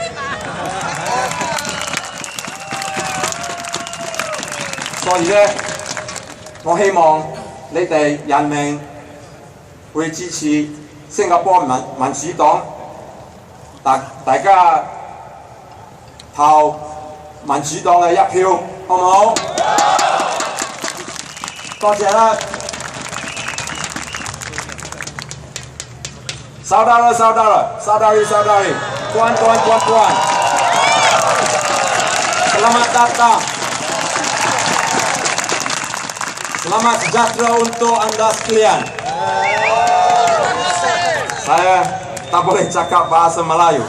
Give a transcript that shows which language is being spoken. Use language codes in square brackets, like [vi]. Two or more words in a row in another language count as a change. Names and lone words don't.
[yue] 所以咧，我希望你哋人民會支持新加坡民主黨，大家投民主黨嘅一票，好唔好？多謝啦。 [ms] Saudara-saudari, puan-puan. Selamat datang. Selamat sejahtera untuk anda sekalian. Saya tak boleh cakap bahasa Melayu.